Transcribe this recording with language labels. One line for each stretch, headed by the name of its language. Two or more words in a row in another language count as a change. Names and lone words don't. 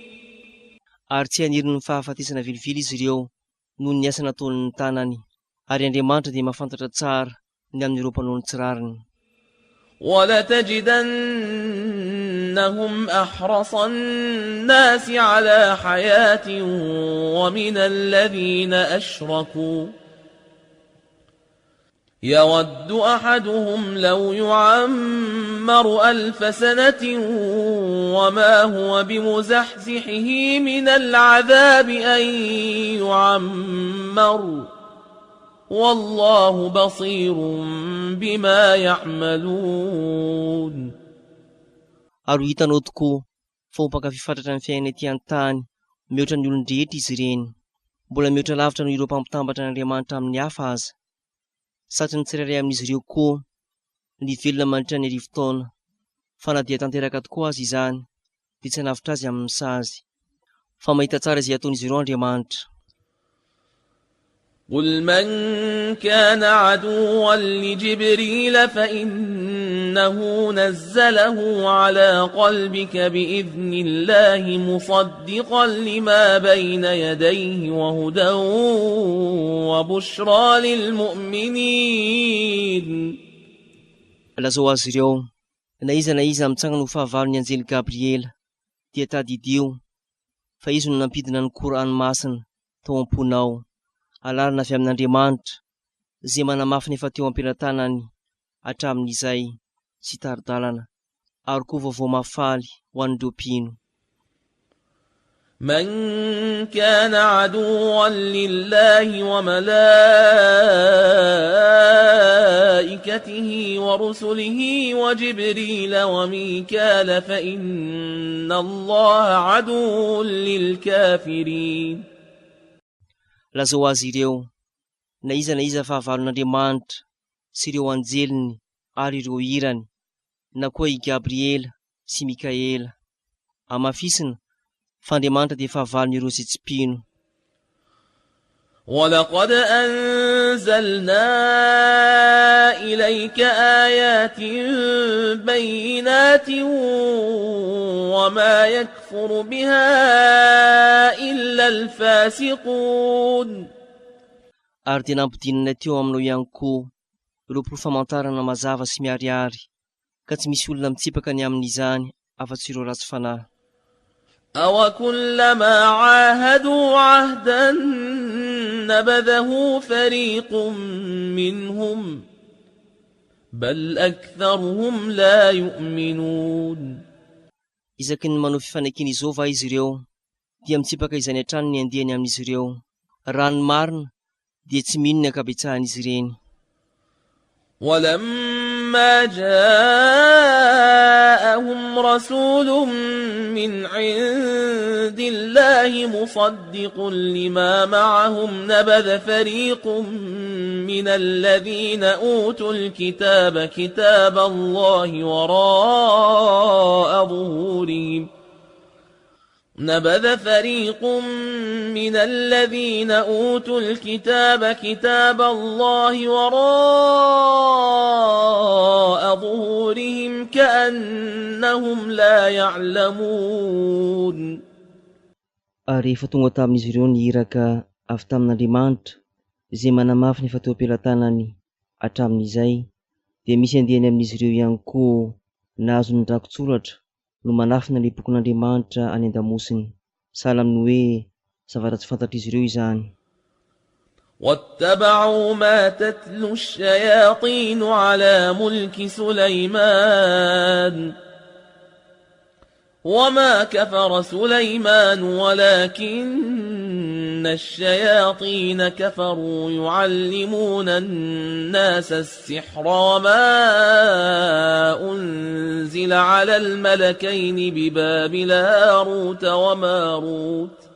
Malagasy: Ary tsy aniry ny fahafatesana vilivily izy ireo noho ny asa nataony ny tanany, ary Andriamanitra dia mahafantatra tsara ny amin'ireo mpanao ny tsirariny.
Arabic: ولتجدنهم أحرص الناس على حياة ومن الذين أشركوا يود أحدهم لو يعمر 1000 سنة وما هو بمزحزحه من العذاب أن يعمر والله بصير بما يعملون.
Malagasy: Ary hitanao tokoa fa ho mpankafy fatratra ny fiainana ety an-tany mihoatra ny olon-drehetra izy ireny, mbola mihoatra lavitra noho ireo mpampitambatra n'Andriamanitra amin'ny hafa aza. Satria ny tsirairay amin'izy ireo koa ny velona mandritra ny arivo-taona, fa na dia tanteraka tokoa azy izany dia tsy hanavitra azy amin'ny sazy, fa mahita tsara izay ataon'izy ireo Andriamanitra.
Arabic: قل من كان عدوا لجبريل فإنه نزله على قلبك بإذن الله مصدقا لما بين يديه وهدى وبشرى للمؤمنين.
Malagasy: Lazao azy ireo, na iza mitsangana ho fahavalon'ny anjely Gabriela dia tadidio, fa izy no nampidina ny Qur'an masina tao am-ponao, alarina avy amin'Andriamanitra, izay manamafy ny efa teo am-pelantanany hatramin'izay tsy taridalana, ary koa vaovao mafaly ho an'ireo mpino.
Arabic: من كان عدوا لله وملائكته ورسله وجبريل وميكال فإن الله عدو للكافرين.
Malagasy: Lazao azy ireo, na iza fahavalon'Andriamanitra sy ireo anjeliny ary ireo irany, na koa i Gabriela sy Mikaela. Amafisina fa Andriamanitra dia fahavalon'ireo izay tsy mpino.
Arabic: ولقد أنزلنا إليك آيات بينات وما يكفر بها إلا الفاسقون.
Malagasy: Ary dia nampidinina teo aminao ihany koa ireo porofamantarana mazava sy miharihary, ka tsy misy olona mitsipaka ny amin'izany afa-tsy ireo ratsy fanahy.
Arabic: أوكلما عاهدوا عهدا نبذه فريق منهم بل أكثرهم لا يؤمنون.
Malagasy: Isaky ny manao fifanekiny izao va izy ireo, dia mitsipaka izany hatrany ny andiany amin'izy ireo, raha ny marina dia tsy mino ny ankabetsahan'izy ireny.
Arabic: ولما جاءهم رسول من عند الله مصدق لما معهم نبذ فريق من الذين أوتوا الكتاب كتاب الله وراء ظهورهم نبذ فريق من الذين أوتوا الكتاب كتاب الله وراء ظهورهم كأنهم لا يعلمون.
Malagasy: Ary efa tonga tamin'izy ireo ny iraka avy tamin'Andriamanitra izay manamafy ny efa teo am-pelantanany hatramin'izay, dia misy andiany amin'izy ireo ihany koa nahazo ny drakotsoratra no manafina ny bokon'Andriamanitra any an-damosiny, sahala amin'ny hoe zavatra tsy fantatr'izy ireo izany.
Arabic: واتبعوا ما تتلو الشياطين على ملك سليمان وما كفر سليمان ولكن الشياطين كفروا يعلمون الناس السحر وما أنزل على الملكين ببابل هاروت وماروت